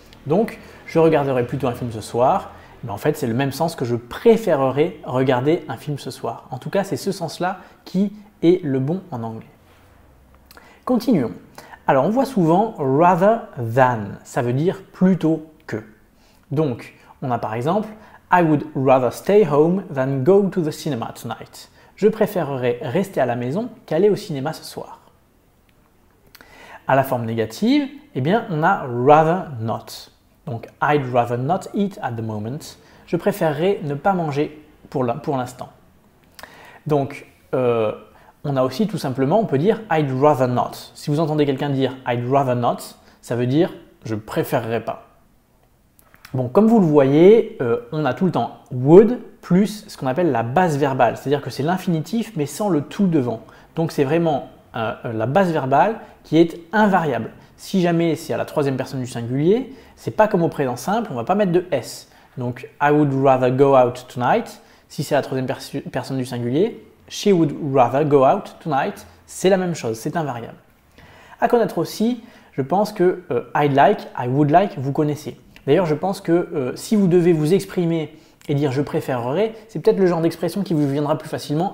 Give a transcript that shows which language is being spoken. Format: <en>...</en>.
<fr>Donc je regarderai plutôt un film ce soir, mais en fait c'est le même sens que je préférerais regarder un film ce soir. En tout cas c'est ce sens-là qui est le bon en anglais. Continuons. Alors on voit souvent rather than, ça veut dire plutôt que. Donc on a par exemple</fr> <en>I would rather stay home than go to the cinema tonight.</en> <fr>Je préférerais rester à la maison qu'aller au cinéma ce soir. À la forme négative, on a rather not.</fr> <en>Donc I'd rather not eat at the moment.</en> <fr>Je préférerais ne pas manger pour l'instant. Donc on a aussi tout simplement, on peut dire</fr> <en>I'd rather not.</en> <fr>Si vous entendez quelqu'un dire</fr> <en>I'd rather not,</en> <fr>ça veut dire je préférerais pas. Bon, comme vous le voyez, on a tout le temps would plus ce qu'on appelle la base verbale, c'est-à-dire que c'est l'infinitif mais sans le to devant. Donc c'est vraiment la base verbale qui est invariable. Si jamais c'est à la troisième personne du singulier, c'est pas comme au présent simple, on va pas mettre de s.</fr> <en>Donc I would rather go out tonight.</en> <fr>Si c'est à la troisième personne du singulier,</fr> <en>she would rather go out tonight.</en> <fr>C'est la même chose, c'est invariable. À connaître aussi, je pense que</fr> <en>I'd like, I would like,</en> <fr>vous connaissez. D'ailleurs, je pense que si vous devez vous exprimer et dire « je préférerais », c'est peut-être le genre d'expression qui vous viendra plus facilement.</fr>